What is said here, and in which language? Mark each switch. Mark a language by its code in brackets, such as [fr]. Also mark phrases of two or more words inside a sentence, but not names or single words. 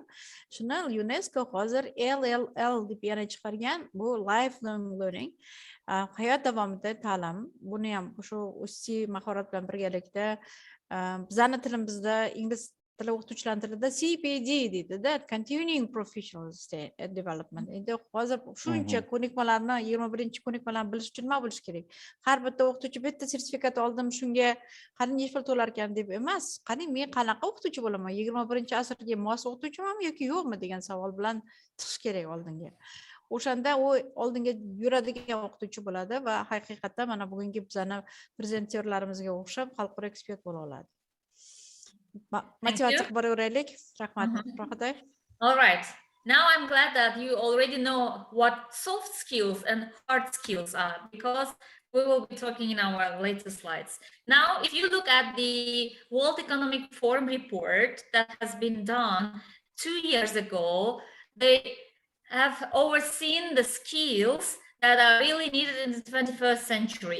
[uz] Shuni UNESCO hozir LLL deb yana chiqargan. Bu [en] lifelong learning. [uz] Hayot davomida ta'lim. Buni ham shu ustiy mahorat bilan birgalikda bizning tilimizda ingliz tili o'qituvchilar tilida CPD deydida, [en] continuing professional development. [uz] Endi hozir shuncha ko'nikmalarni 21-ko'nikmalarni bilish uchun nima bo'lish kerak? Har bitta o'qituvchi bitta sertifikat oldim, shunga qani necha pul to'lar ekan deb emas. Qani men qanaqa o'qituvchi bo'laman? 21-asrga mos o'qituvchimanmi yoki yo'qmi degan savol bilan chiqish kerak oldinga. O'shanda u oldinga yuradigan o'qituvchi bo'ladi va haqiqatda mana bugungi bizani prezentatorlarimizga o'xshab xalqaro ekspert bo'la oladi. Motivatsiya qilib boraveraylik. Rahmat. Rohatay. [en] All right. Now I'm glad that you already know what soft skills and hard skills are, because we will be talking in our later slides. Now, if you look at the World Economic Forum report that has been done 2 years ago, they have overseen the skills that are really needed in the 21st century.